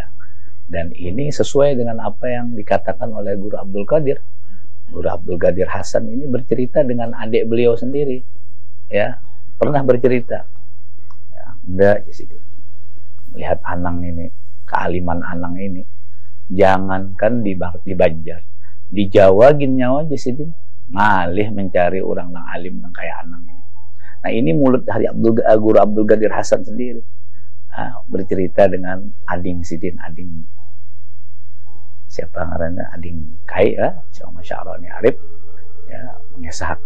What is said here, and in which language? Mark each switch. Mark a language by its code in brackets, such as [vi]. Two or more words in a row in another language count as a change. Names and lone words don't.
[id] Dan ini sesuai dengan apa yang dikatakan oleh Guru Abdul Qadir. Guru Abdul Qadir Hasan ini bercerita dengan adik beliau sendiri, ya, pernah bercerita, ya, enggak sih, melihat Anang ini, kealiman Anang ini, jangankan di Banjar, di Jawa [bjn] gin nyawa Jasidin ngalih [id] mencari orang nang alim nang kayak Anang ini. [bjn] Nah, ini mulut dari Guru Abdul Qadir Hasan sendiri, bercerita dengan ading Sidin, ading siapa ngarannya, ading Kai ya, sama Syaroni Arif ya, mengesahkan.